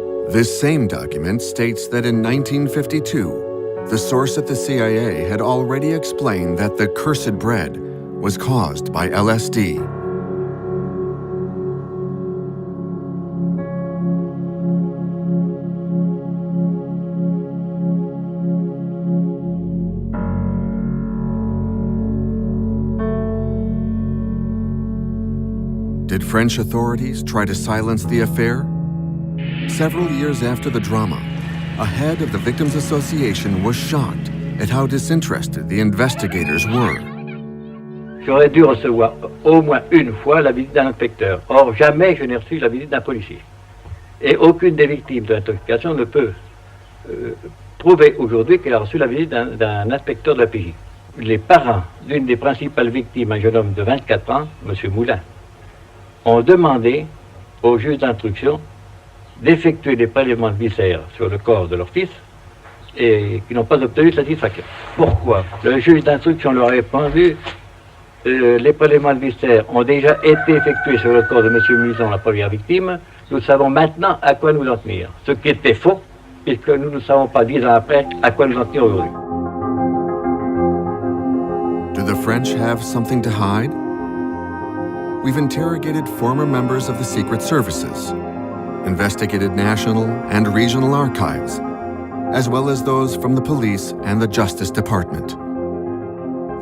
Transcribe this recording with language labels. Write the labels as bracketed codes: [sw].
[en] This same document states that in 1952, the source at the CIA had already explained that the cursed bread was caused by LSD. Did French authorities try to silence the affair? Several years after the drama, a head of the Victims Association was shocked at how disinterested the investigators were. [fr] J'aurais dû recevoir au moins une fois la visite d'un inspecteur. Or, jamais je n'ai reçu la visite d'un policier. Et aucune des victimes de l'intoxication ne peut prouver aujourd'hui qu'elle a reçu la visite d'un inspecteur de la PJ. Les parents d'une des principales victimes, un jeune homme de 24 ans, M. Moulin, ont demandé au juge d'instruction d'effectuer des prélèvements de viscères sur le corps de leur fils et qui n'ont pas obtenu satisfaction. Pourquoi? Le juge d'instruction leur a répondu les prélèvements de viscères ont déjà été effectués sur le corps de M. Muson, la première victime. Nous savons maintenant à quoi nous en tenir. Ce qui était faux, puisque nous ne savons pas 10 ans après à quoi nous en tenir aujourd'hui. [en] Do the French have something to hide? We've interrogated former members of the secret services, investigated national and regional archives, as well as those from the police and the Justice Department.